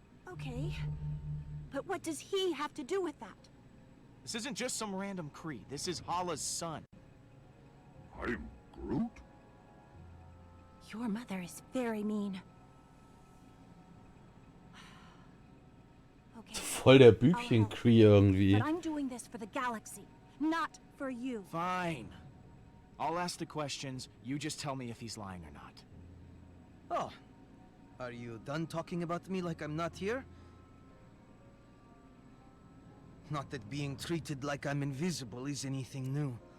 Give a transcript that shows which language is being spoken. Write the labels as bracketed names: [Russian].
[English] Okay. But what does he have to do with that? This isn't just some random Kree. This is Hala's son. I'm Groot? Your mother is very mean. Okay. [German] Voll der Bübchen-Cree irgendwie. [English] But I'm doing this for the galaxy, not for you. Fine. I'll ask the questions. You just tell me if he's lying or not. Oh. Are you done talking about me like I'm not here? Not that being treated like I'm invisible is anything new.